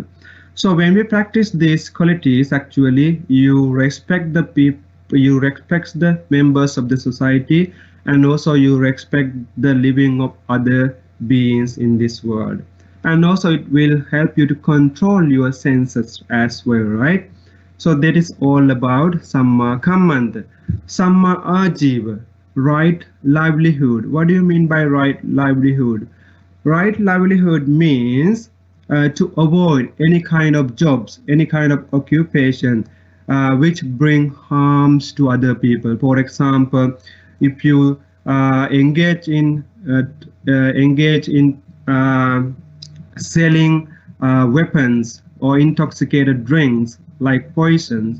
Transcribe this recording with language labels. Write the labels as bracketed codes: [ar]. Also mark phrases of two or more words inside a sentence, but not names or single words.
[en] So when we practice these qualities, actually you respect the people, you respect the members of the society, and also you respect the living of other beings in this world. And also it will help you to control your senses as well, right? So that is all about [pi] samma kammanta. Samma ajiva, [en] right livelihood. What do you mean by right livelihood? Right livelihood means to avoid any kind of jobs, any kind of occupation which bring harms to other people. For example, if you engage in selling weapons or intoxicated drinks like poisons.